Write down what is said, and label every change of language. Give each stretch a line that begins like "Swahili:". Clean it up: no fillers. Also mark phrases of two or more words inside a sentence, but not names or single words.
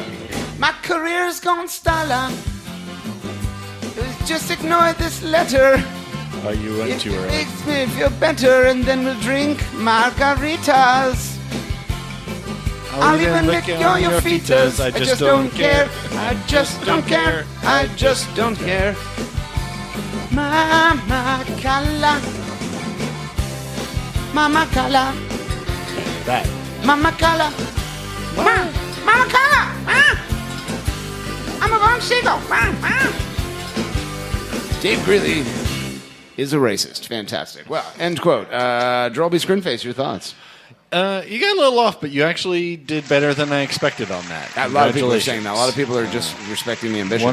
English: My career's gone starlight. Just ignore this letter. Oh, you went too early. Makes me feel better, and then we'll drink margaritas. I'll even lick your feetas. I just don't care. I just don't care. I just don't care. Mama Kala. Mama Kala. That. Mama Kala. Mama Kala. I'm a wrong seagull. Dave Greeley is a racist. Fantastic. Well, end quote. Drolby Scrinface, your thoughts? You got a little off, but you actually did better than I expected on that. A lot of people are saying that. A lot of people are just respecting the ambition.